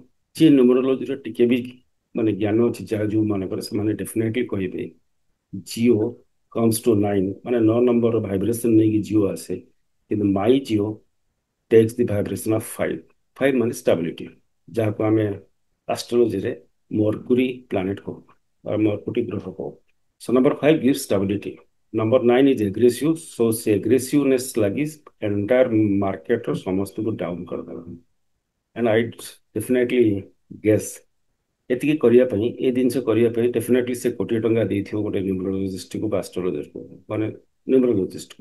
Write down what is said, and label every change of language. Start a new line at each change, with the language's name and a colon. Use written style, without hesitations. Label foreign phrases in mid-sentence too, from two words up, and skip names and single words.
Odia: ଯିଏ ନ୍ୟୁମରୋଲୋଜିର ଟିକେ ବି ମାନେ ଜ୍ଞାନ ଅଛି, ଯାହା ଯେଉଁମାନଙ୍କର, ସେମାନେ ଡେଫିନେଟଲି କହିବେ ଜିଓ
English: comes to
Odia: 9, ମାନେ 9
English: number vibration
Odia: ନେଇକି ଜିଓ ଆସେ।
English: କିନ୍ତୁ My Jio takes the vibration of 5.
Odia: 5 ମାନେ ଷ୍ଟାବିଲିଟି, ଯାହାକୁ ଆମେ ଆଷ୍ଟ୍ରୋଲୋଜିରେ
English: Mercury planet
Odia: କହୁ ବା ମର୍କୁରୀ ଗ୍ରହ କହୁ।
English: So number 5 gives stability. Number 9 is aggressive. So
Odia: ସେ aggressiveness ଲାଗି ଏଣ୍ଟାୟାର ମାର୍କେଟର ସମସ୍ତଙ୍କୁ ଡାଉନ୍ କରିଦେଲା।
English: And I definitely guess
Odia: ଏତିକି କରିବା ପାଇଁ, ଏ ଜିନିଷ କରିବା ପାଇଁ ଡେଫିନେଟଲି ସେ କୋଟିଏ ଟଙ୍କା ଦେଇଥିବ ଗୋଟେ ନ୍ୟୁମରୋଲୋଜିଷ୍ଟକୁ ବା ଆଷ୍ଟ୍ରୋଲୋଜିଷ୍ଟକୁ, ମାନେ ନ୍ୟୁମରୋଲୋଜିଷ୍ଟକୁ।